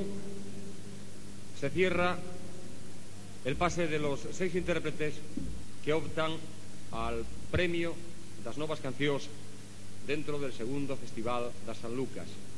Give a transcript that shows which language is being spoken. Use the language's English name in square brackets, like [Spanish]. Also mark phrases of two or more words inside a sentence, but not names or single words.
[Spanish] se cierra el pase de los 6 intérpretes que optan al premio das novas cancións dentro del segundo Festival das Sanlucas.